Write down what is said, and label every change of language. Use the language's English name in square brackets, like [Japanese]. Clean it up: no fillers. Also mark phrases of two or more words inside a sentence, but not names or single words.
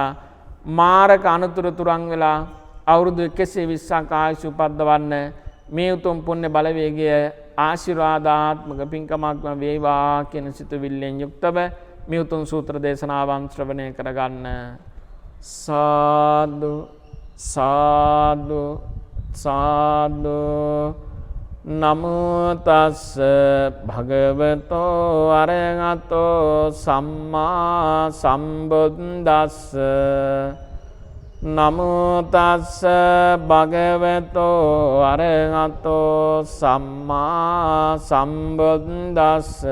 [Sinhala] මාරක අනුතුර තුරන් වෙලා අවුරුදු 120ක් ආයුෂ උපද්දවන්න මේ උතුම් පුණ්‍ය බලවේගය ආශිර්වාදාත්මක පින්කමක්ම වේවා කියන සිතුවිල්ලෙන් යුක්තව මේ උතුම් සූත්‍ර දේශනාවන් ශ්‍රවණය කරගන්න. [Pali] සාදු සාදු සාදු නමෝ තස්ස භගවතෝ අරහතෝ සම්මා සම්බුද්දස්ස නමෝ තස්ස භගවතෝ අරහතෝ සම්මා සම්බුද්දස්ස